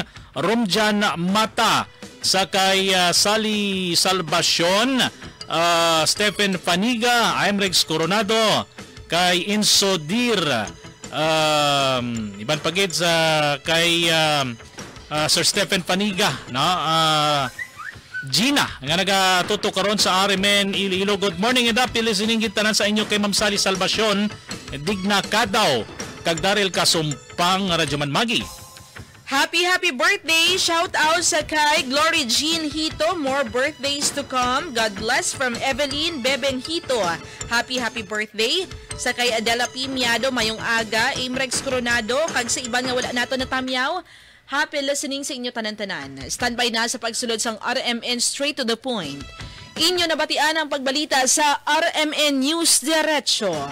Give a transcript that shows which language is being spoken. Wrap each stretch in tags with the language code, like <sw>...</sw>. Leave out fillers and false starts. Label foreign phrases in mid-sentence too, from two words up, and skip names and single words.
<hil>Romjan Mata, sa kay Sally Salvacion, Stephen Faniga, Imrex Coronado, kay Inso Dir, iban pagid sa kay Sir Stephen Faniga, no? Gina nga nagatuto karon sa RMN Iloilo.</hil> <en>Good morning and happy listening</en> <hil>tanan sa inyo kay Ma'am Sally Salvacion, Digna Kadaw, kag Daryl Kasumpang Radyo Man Magi.</hil> <en>Happy birthday! Shout out</en> <hil>sa kay</hil> <en>Glory Jean Hito. More birthdays to come. God bless from Evelyn Bebeng Hito. Happy birthday!</en> <hil>Sa kay Adela Pimiado, mayong aga. Imrex Coronado, kag sa iban nga wala nato natamyaw.</hil> <en>Happy listening</en> <hil>sa inyo tanan-tanan. Standby na sa pagsulod sang RMN Straight to the Point. Inyo nabatian ang pagbalita sa RMN News Diretso.</hil>